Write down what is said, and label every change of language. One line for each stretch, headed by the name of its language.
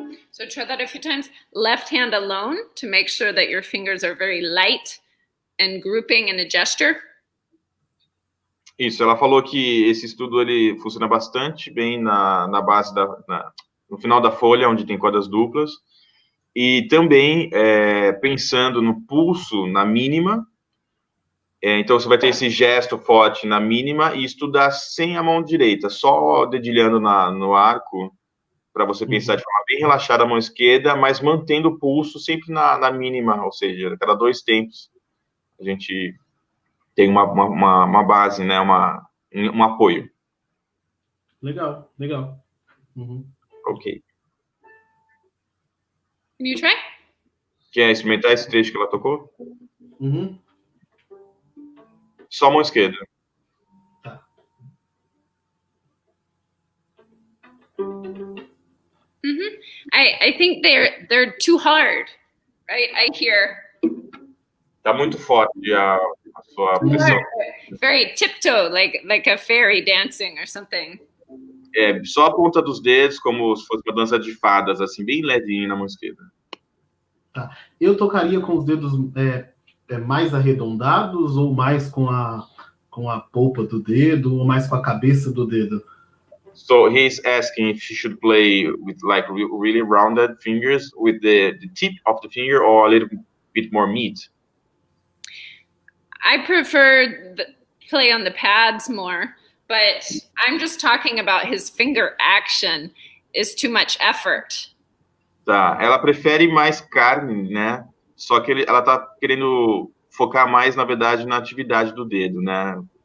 English: So try that a few times. Left hand alone to make sure that your fingers are very light and grouping in a gesture.
Portuguese: Isso, ela falou que esse estudo ele funciona bastante bem na base no final da folha, onde tem cordas duplas, e também pensando no pulso na mínima. Então você vai ter esse gesto forte na mínima e estudar sem a mão direita, só dedilhando no arco, para você pensar de forma bem relaxada a mão esquerda, mas mantendo o pulso sempre na mínima, ou seja, a cada 2 tempos a gente tem uma base, né, um apoio. Legal. Ok.
English: Can you try?
Portuguese: Quer experimentar esse trecho que ela tocou? Só a mão esquerda.
English: I think they're too hard, right? I hear.
Portuguese: Tá muito forte a sua pressão.
English: Very tiptoe, like a fairy dancing or something.
Portuguese: Só a ponta dos dedos, como se fosse uma dança de fadas, assim, bem levinho na mão esquerda. Tá. Eu tocaria com os dedos mais arredondados ou mais com a polpa do dedo ou mais com a cabeça do dedo?
English: So he's asking if she should play with like really rounded fingers with the tip of the finger or a little bit more meat. I prefer play on the pads more, but I'm just talking about his finger action is too much effort.
Portuguese: Tá, ela prefere mais carne, né? Só que ela tá querendo focar mais, na verdade, na atividade do dedo, né?